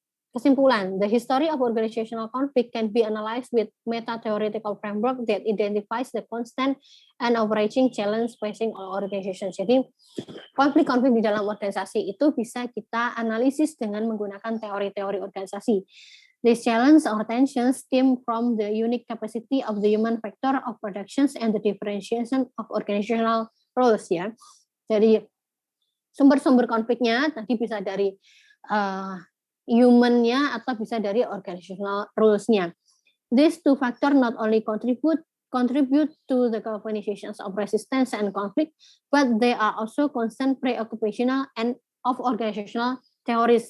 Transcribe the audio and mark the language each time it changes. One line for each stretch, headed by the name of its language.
Indonesian: Kesimpulan,
English: the history of organizational conflict can be analyzed with meta-theoretical framework that identifies the constant and overarching challenge facing all organizations.
Indonesian: Jadi, konflik-konflik di dalam organisasi itu bisa kita analisis dengan menggunakan teori-teori organisasi.
English: This challenge or tensions stem from the unique capacity of the human factor of productions and the differentiation of organizational roles ya.
Indonesian: Jadi sumber-sumber konfliknya tadi bisa dari human-nya atau bisa dari organizational rules-nya.
English: These two factors not only contribute to the galvanizations of resistance and conflict, but they are also constant preoccupational and of organizational theories.